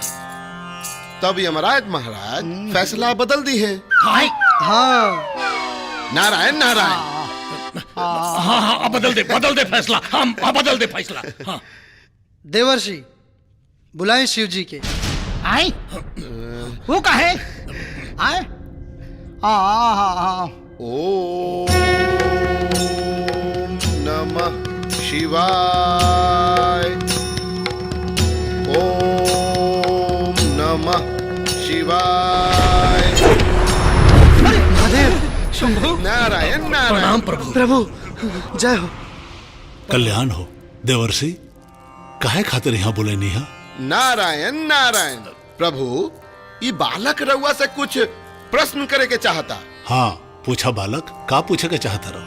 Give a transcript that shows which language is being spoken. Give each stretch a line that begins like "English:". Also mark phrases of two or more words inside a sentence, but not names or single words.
Bhojpuri: तब यमराज महाराज फैसला बदल दी है। हाँ, नारायण नारायण। हाँ हाँ, अब बदल दे फैसला। हम बदल दे फैसला। हाँ। देवर्षि, बुलाएं शिव जी के। आए वो कहे आए।
Sanskrit: ओम नमः शिवाय। ओम नमः शिवाय।
Bhojpuri: महादेव, नारायण नारायण। प्रणाम प्रभु। प्रभु जय हो। कल्याण हो देवर्षि। काहे खातिर यहाँ बोले नहीं? नारायण नारायण। प्रभु, ये बालक रउआ से कुछ प्रश्न करे के चाहता। हाँ पूछा बालक, का पूछे के चाहता रहो?